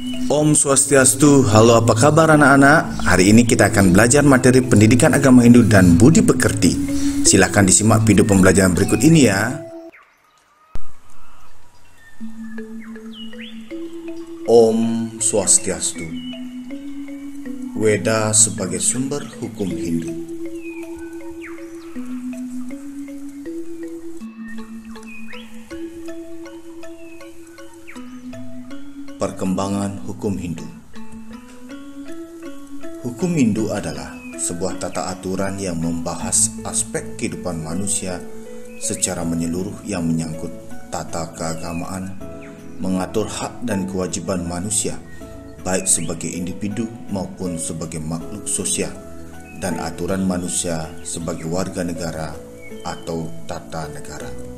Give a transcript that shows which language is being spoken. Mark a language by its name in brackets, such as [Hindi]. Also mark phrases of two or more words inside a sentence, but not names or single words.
[Balinese] Om Swastiastu, [Indonesian] halo apa kabar anak-anak? Hari ini kita akan belajar materi pendidikan agama Hindu dan budi pekerti. Silahkan disimak video pembelajaran berikut ini ya. [Balinese] Om Swastiastu. [Indonesian] Weda sebagai sumber hukum Hindu. Perkembangan hukum Hindu. Hukum Hindu adalah sebuah tata aturan yang membahas aspek kehidupan manusia secara menyeluruh yang menyangkut tata keagamaan, mengatur hak dan kewajiban manusia, baik sebagai individu maupun sebagai makhluk sosial, dan aturan manusia sebagai warga negara atau tata negara.